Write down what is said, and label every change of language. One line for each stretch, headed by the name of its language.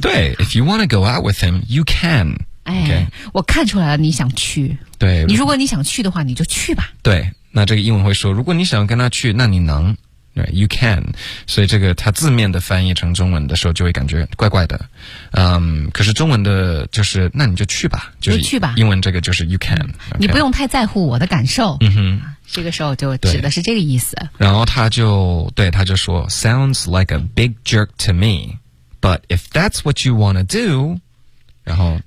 Chinese: 对
English: ，if you want to go out with him, you can。哎， okay?
Chinese: 我看出来了，你想去。对，你如果你想去的话，你就去吧。对，那这个英文会说，如果你想跟他去，那你能 ，
English: right? You can。
Chinese: 所以这个他字面的翻译成中文的时候，就会感觉怪怪的。可是中文的就是，那你就去吧，就是去吧。英文这个就是
English: you can、okay?。
Chinese: 你不用太在乎我的感受。嗯哼。这个时候就指的是这个意思，然后他就说
English: sounds like a big jerk to me but if that's what you want to do 然后、